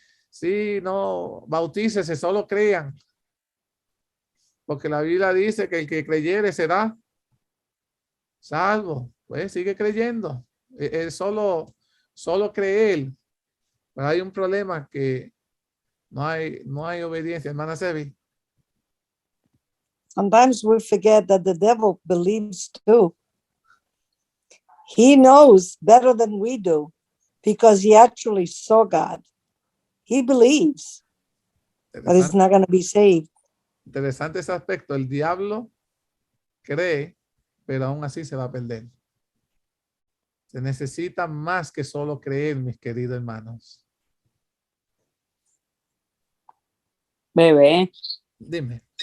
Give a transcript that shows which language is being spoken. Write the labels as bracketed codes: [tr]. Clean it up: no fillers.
[es] Sí, no, bautícese, solo crean. Porque la Biblia dice que el que creyere será salvo. Pues sigue creyendo. Es solo creer. Pero hay un problema que no hay obediencia. Hermana Sebi. [en] Sometimes we forget that the devil believes too. He knows better than we do because he actually saw God. He believes, but he's not going to be saved. [es] Interesante ese aspecto. El diablo cree, pero aún así se va a perder. Se necesita más que solo creer, mis queridos hermanos. Bebé, Dime.